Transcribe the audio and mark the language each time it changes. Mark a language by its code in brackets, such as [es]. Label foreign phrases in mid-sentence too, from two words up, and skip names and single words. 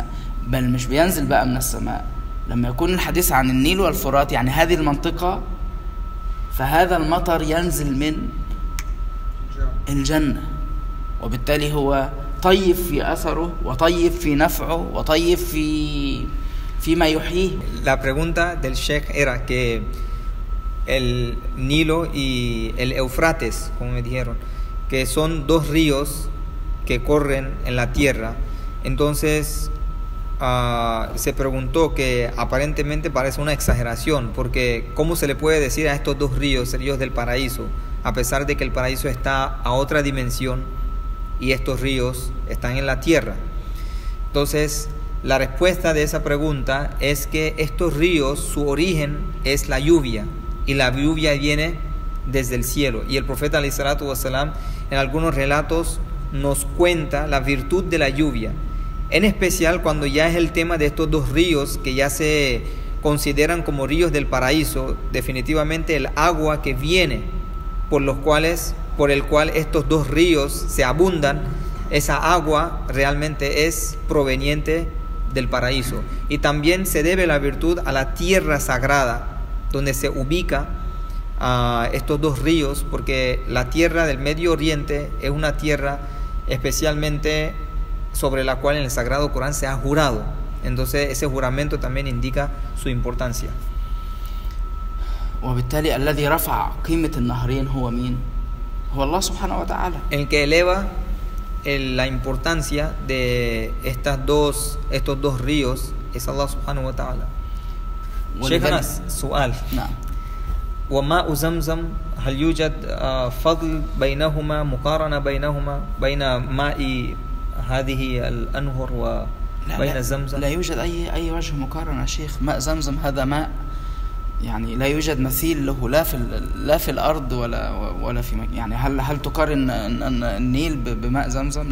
[ar] بل مش بينزل بقى من السماء، لما يكون الحديث عن النيل والفرات يعني هذه المنطقة، فهذا المطر ينزل من الجنة، وبالتالي هو طيب في أثره وطيب في نفعه وطيب فيما يحييه. [es] La pregunta del Sheikh era que el Nilo y el Eufrates, como me dijeron, que son 2 ríos que corren en la tierra. Entonces se preguntó que aparentemente parece una exageración, porque ¿cómo se le puede decir a estos 2 ríos del paraíso, a pesar de que el paraíso está a otra dimensión y estos ríos están en la tierra? Entonces la respuesta de esa pregunta es que estos ríos, su origen es la lluvia, y la lluvia viene desde el cielo, y el profeta [ar] عليه الصلاة والسلام [es] en algunos relatos nos cuenta la virtud de la lluvia, en especial cuando ya es el tema de estos 2 ríos que ya se consideran como ríos del paraíso. Definitivamente el agua que viene por el cual estos 2 ríos se abundan, esa agua realmente es proveniente del paraíso, y también se debe la virtud a la tierra sagrada donde se ubica estos 2 ríos, porque la tierra del Medio Oriente es una tierra especialmente sobre la cual en el Sagrado Corán se ha jurado. Entonces ese juramento también indica su importancia. [ar] وبالتالي الذي رفع قيمة النهرين هو مين؟ هو الله سبحانه وتعالى. [es] El que eleva la importancia de estos dos ríos es Allah [ar] سبحانه وتعالى. شيخنا سؤال. نعم. وماء زمزم هل يوجد فضل بينهما، مقارنة بينهما بين ماء هذه الأنهر وبين زمزم؟ لا يوجد أي وجه مقارنة شيخ. ماء زمزم هذا ماء يعني لا يوجد مثيل له لا في الأرض ولا في يعني هل تقارن النيل بماء زمزم؟